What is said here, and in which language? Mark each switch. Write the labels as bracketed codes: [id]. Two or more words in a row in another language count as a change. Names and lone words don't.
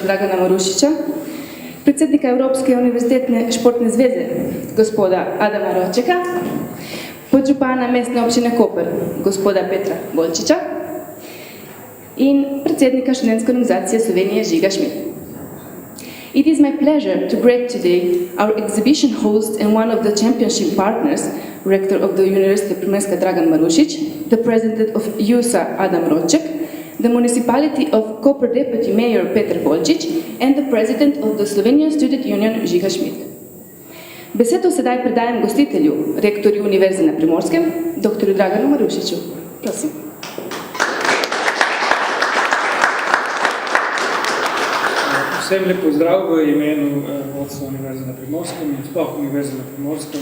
[sl] Dragana Marušiča, predsednika Evropske univerzitetne športne zveze, gospoda Adama Ročeka, podžupana mestne občine Koper, gospoda Petra Golčiča in predsednika študentske organizacije Slovenije Žiga Šmit. [en] It is my pleasure to greet today our exhibition host and one of the championship partners, rector of the University of Primorska Dragan Marušič, the president of EUSA Adam Roček, the municipality of Koper deputy mayor Petar Golčič and the president of the Slovenian Student Union Žiga Šmit. [sl] Besedo sedaj predajam gostitelju, rektorju Univerze na Primorskem, dr. Draganu Marušiču. Prosim. Vsem lep pozdrav v imenu vodstva Univerze na Primorskem in sploh Univerze na Primorskem.